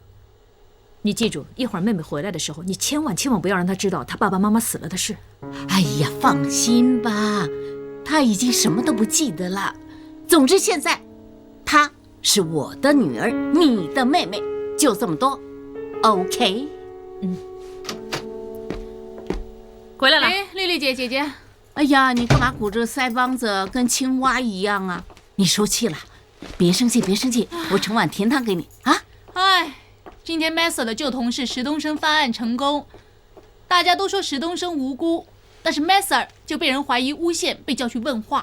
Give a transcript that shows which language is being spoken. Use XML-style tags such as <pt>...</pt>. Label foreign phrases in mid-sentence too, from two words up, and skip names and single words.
<zh>你記住，一會兒妹妹回來的時候，你千萬不要讓她知道她爸爸媽媽死了的事。哎呀，放心吧，她已經什麼都不記得了。總之現在，她是我的女兒，你的妹妹，就這麼多。OK。回來了。哎，麗麗姐姐。哎呀，你幹嘛鼓着腮幫子跟青蛙一樣啊？你受氣了，別生氣，別生氣，我盛碗甜湯給你啊。哎，今天 Messer 的舊同事石東升翻案成功，大家都說石東升無辜，但是 Messer 就被人懷疑誣陷，被叫去問話。</zh>